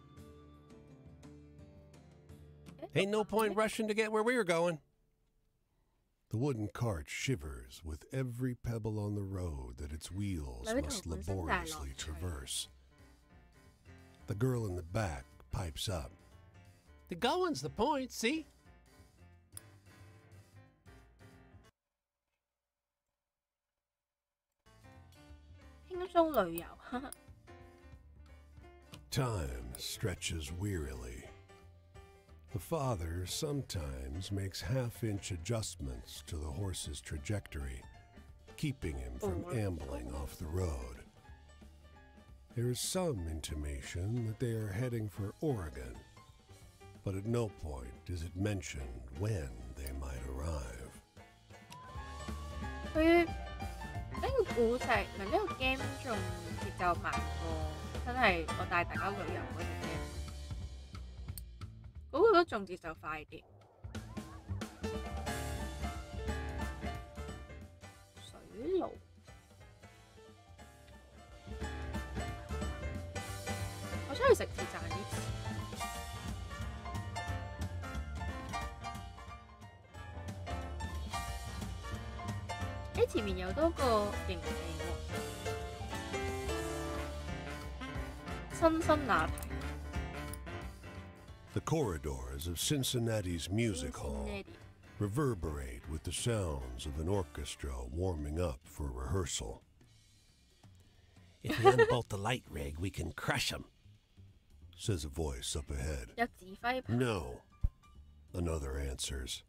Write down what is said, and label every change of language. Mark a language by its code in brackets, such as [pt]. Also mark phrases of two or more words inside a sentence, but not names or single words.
[en] Ain't no point rushing to get where we're going. The wooden cart shivers with every pebble on the road that its wheels must laboriously traverse. The girl in the back pipes up. The going's the point, see? [yue] 輕鬆旅遊 [en] Time stretches wearily. The father sometimes makes half-inch adjustments to the horse's trajectory, keeping him from ambling off the road. There is some intimation that they are heading for Oregon, but at no point is it mentioned when they might arrive. [yue] 佢呢個故仔唔係呢個 game 仲節奏慢過，真係我帶大家旅遊嗰隻 game。嗰個都仲節奏快啲。水爐，我出去食字賺啲錢。誒，前面有多個營地喎，辛辛那提。 [en] The corridors of Cincinnati's music hall reverberate with the sounds of an orchestra warming up for rehearsal. If we unbolt the light rig, we can crush them, says a voice up ahead. No, another answers.